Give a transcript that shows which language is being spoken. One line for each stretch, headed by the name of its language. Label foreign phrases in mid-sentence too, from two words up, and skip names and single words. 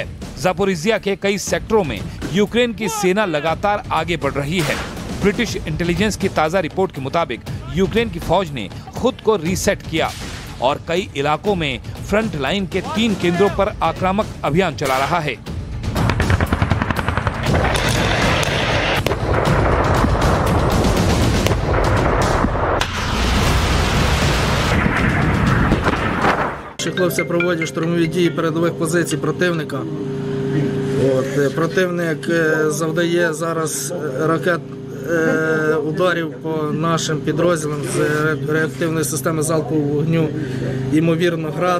Hindi: ज़ापोरिज़िया के कई सेक्टरों में यूक्रेन की सेना लगातार आगे बढ़ रही है।
English: British intelligence
Hindi: की ताज़ा रिपोर्ट के मुताबिक यूक्रेन की फौज ने खुद को रीसेट किया और कई इलाकों में
English: front line
Hindi: के 3 केंद्रों पर आक्रामक अभियान चला रहा है।
Ukrainian: Хлопці проводять штурмові дії передових позицій противника. Противник завдає зараз ракет ударів по нашим підрозділам з реактивної системи залпового вогню, ймовірно, град.